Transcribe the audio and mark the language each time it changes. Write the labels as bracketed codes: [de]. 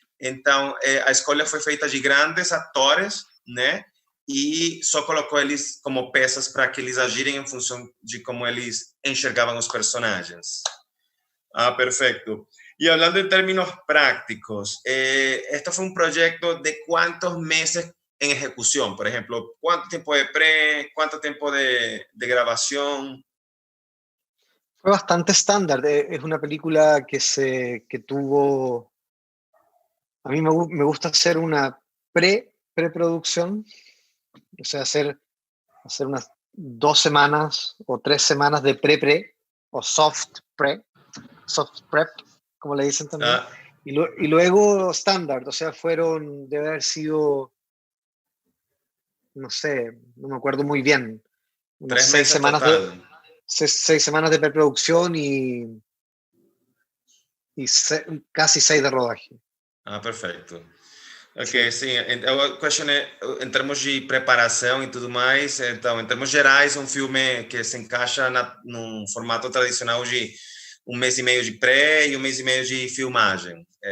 [pt] Então, a escolha foi feita de grandes atores, né? E só colocou eles como peças para que eles agirem em função de como eles enxergavam os personagens. [es] Perfecto. Y hablando en términos prácticos, esto fue un proyecto de ¿cuántos meses en ejecución? Por ejemplo, ¿cuánto tiempo de cuánto tiempo de grabación? Fue bastante estándar. Es una película que tuvo... A mí me gusta hacer una preproducción, o sea, hacer unas 2 semanas o 3 semanas de pre o soft prep, como le dicen también, y luego estándar, o sea, debe haber sido, no sé, no me acuerdo muy bien, unas 6 semanas total. 6 semanas de preproducción y casi 6 de rodaje. [pt] Perfeito. Ok, sim. Eu questionei em termos de preparação e tudo mais. Então, em termos gerais, um filme que se encaixa num formato tradicional de 1 mês e meio de pré e 1 mês e meio de filmagem.